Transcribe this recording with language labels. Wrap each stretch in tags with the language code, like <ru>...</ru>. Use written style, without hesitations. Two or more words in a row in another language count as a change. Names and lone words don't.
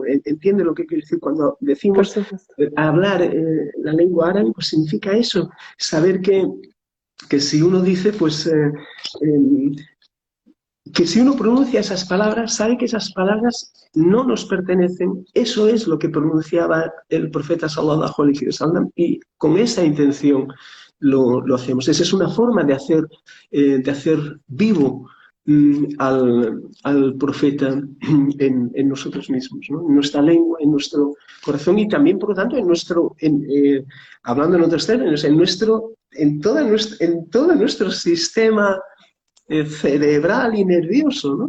<es>Entiende lo que quiero decir cuando decimos hablar la lengua árabe, pues significa eso. Saber que si uno dice, pues que si uno pronuncia esas palabras, sabe que esas palabras no nos pertenecen. Eso es lo que pronunciaba el profeta</es> <ar>صلى الله عليه وسلم</ar> <es>y con esa intención lo hacemos. Esa es una forma de hacer vivo al profeta en nosotros mismos, ¿no? En nuestra lengua, en nuestro corazón y también, por lo tanto, hablando en otros términos, en todo nuestro sistema cerebral y nervioso, ¿no?</es>